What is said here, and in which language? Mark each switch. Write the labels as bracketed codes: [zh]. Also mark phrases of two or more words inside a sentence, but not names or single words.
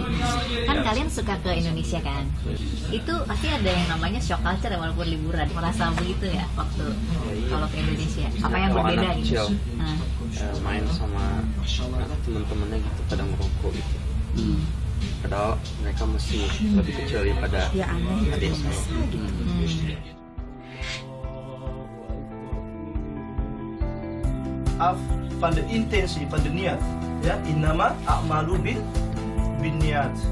[id] Kan kalian suka ke Indonesia kan? Itu pasti ada yang namanya [en] shock culture [id] walaupun liburan. Merasa begitu ya waktu kalau ke Indonesia? Apa yang berbeda gitu? Main sama teman-temannya gitu pada ngerokok gitu. Padahal mereka masih lebih kecil daripada adik saya. [nl] Van de intentie, van de niat, ya, [ar] إنما الأعمال بالنيات.